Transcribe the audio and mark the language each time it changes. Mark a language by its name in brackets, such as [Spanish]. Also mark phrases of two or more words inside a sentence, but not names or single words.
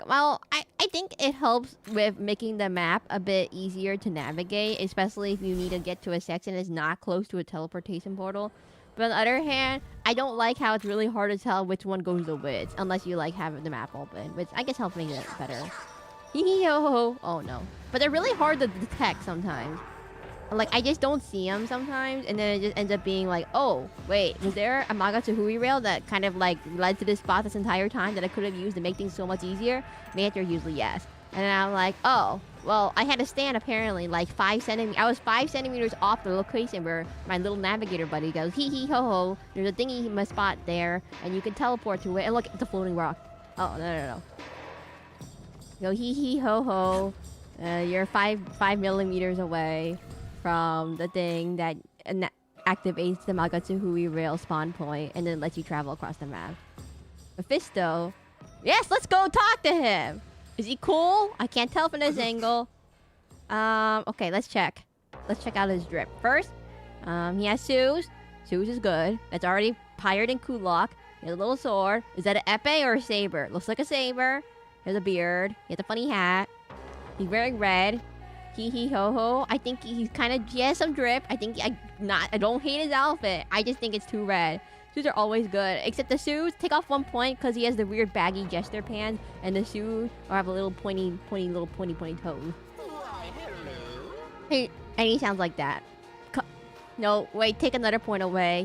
[English] Well, I think it helps with making the map a bit easier to navigate, especially if you need to get to a section that's not close to a teleportation portal. But on the other hand, I don't like how it's really hard to tell which one goes to which, unless you like have the map open, which I guess helps make it better. Hee hee ho ho. Oh no. But they're really hard to detect sometimes. Like, I just don't see them sometimes, and then it just ends up being like, oh, wait, was there a Magatsuhui rail that kind of, like, led to this spot this entire time that I could have used to make things so much easier? The answer is usually yes. And then I'm like, oh, well, I had to stand, apparently, like, 5 centimeters. I was 5 centimeters off the location where my little navigator buddy goes, hee hee ho ho, there's a thingy in my spot there, and you can teleport to it. And look, it's a floating rock. Oh, no. Go hee hee ho ho. You're 5 millimeters away from the thing that activates the Magatsuhui rail spawn point and then lets you travel across the map. Mephisto. Yes, let's go talk to him. Is he cool? I can't tell from this angle. Okay, let's check. Let's check out his drip. First, he has shoes. Shoes is good. That's already higher than Kulak. He has a little sword. Is that an epee or a saber? Looks like a saber. He has a beard. He has a funny hat. He's wearing red. Hee hee ho ho. I think he's kind of... He has some drip. I think... I don't hate his outfit. I just think it's too red. Shoes are always good. Except the shoes, take off 1 point because he has the weird baggy jester pants. And the shoes have a little pointy toes. Hey, and he sounds like that. No, wait, take another point away.